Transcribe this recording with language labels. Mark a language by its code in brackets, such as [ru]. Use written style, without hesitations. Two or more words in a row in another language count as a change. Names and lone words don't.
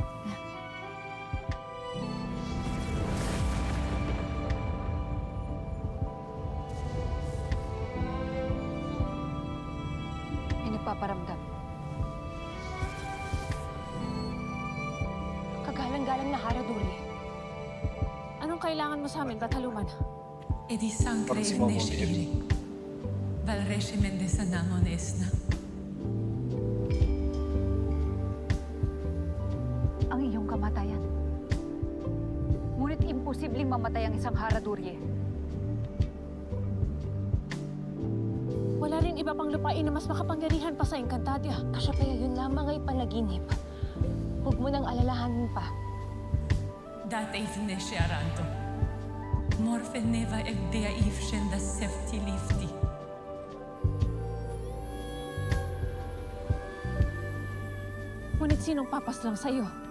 [tl] May nagpaparamdam. Kagalang-galang na Haraduri. Anong kailangan mo sa amin, Bataluman? E di sancre Parang si Momo nesciri. Val regimen de sanamon esna. Ang iyong kamatayan. Ngunit imposibleng mamatay ang isang Haradurye. Wala rin iba pang lupain na mas makapangyarihan pa sa Encantadia. Kasyapaya yun lamang ay panaginip. Huwag mo nang alalahanin pa. Date ifnesce aranto. Morfe neva evdea ifshen da sefti lifti. Ngunit sinong papaslang sa'yo?